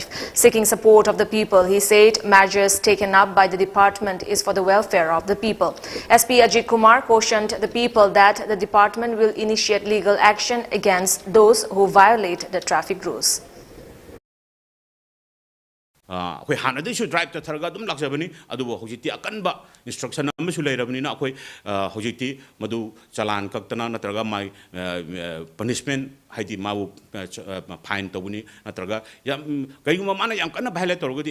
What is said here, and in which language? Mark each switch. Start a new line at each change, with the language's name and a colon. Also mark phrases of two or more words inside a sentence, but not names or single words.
English: Seeking support of the people, he said measures taken up by the department is for the welfare of the people. SP Ajit Kumar cautioned the people that the department will initiate legal action against those who violate the traffic rules.
Manipuri: ꯑꯩꯈꯣꯏ ꯍꯥꯟꯅꯗꯩꯁꯨ ꯗ꯭ꯔꯥꯏꯕ ꯆꯠꯊꯔꯒ ꯑꯗꯨꯝ ꯂꯥꯛꯆꯕꯅꯤ ꯑꯗꯨꯕꯨ ꯍꯧꯖꯤꯛꯇꯤ ꯑꯀꯟꯕ ꯏꯟꯁꯇ꯭ꯔꯛꯁꯟ ꯑꯃꯁꯨ ꯂꯩꯔꯕꯅꯤꯅ ꯑꯩꯈꯣꯏ ꯍꯧꯖꯤꯛꯇꯤ ꯃꯗꯨ ꯆꯂꯥꯟ ꯀꯛꯇꯅ ꯅꯠꯇ꯭ꯔꯒ ꯃꯥꯏ ꯄꯅꯤꯁꯃꯦꯟ ꯍꯥꯏꯗꯤ ꯃꯥꯕꯨ ꯐꯥꯏꯟ ꯇꯧꯕꯅꯤ ꯅꯠꯇ꯭ꯔꯒ ꯌꯥꯝ ꯀꯔꯤꯒꯨꯝꯕ ꯃꯥꯅ ꯌꯥꯝ ꯀꯟꯅ ꯚꯥꯏꯂꯦꯠ ꯇꯧꯔꯒꯗꯤ